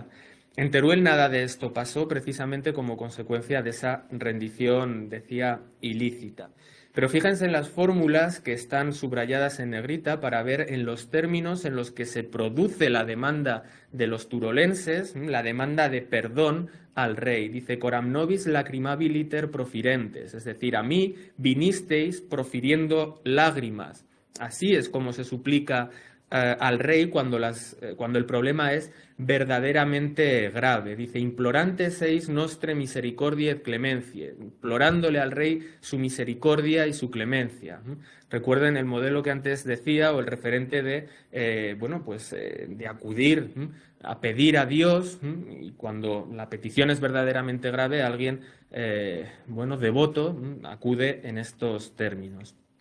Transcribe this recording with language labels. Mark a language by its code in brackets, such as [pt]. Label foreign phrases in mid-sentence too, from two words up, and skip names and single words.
[es] En Teruel nada de esto pasó precisamente como consecuencia de esa rendición, decía, ilícita. Pero fíjense en las fórmulas que están subrayadas en negrita para ver en los términos en los que se produce la demanda de los turolenses, la demanda de perdón al rey. Dice, [la] coram nobis lacrimabiliter profirentes, [es] es decir, a mí vinisteis profiriendo lágrimas. Así es como se suplica al rey cuando el problema es verdaderamente grave. Dice, [la] implorantes eis nostre misericordia et clemencia, [es] implorándole al rey su misericordia y su clemencia. Recuerden el modelo que antes decía, o el referente de, bueno, pues de acudir a pedir a Dios, y cuando la petición es verdaderamente grave, alguien, bueno, devoto, acude en estos términos.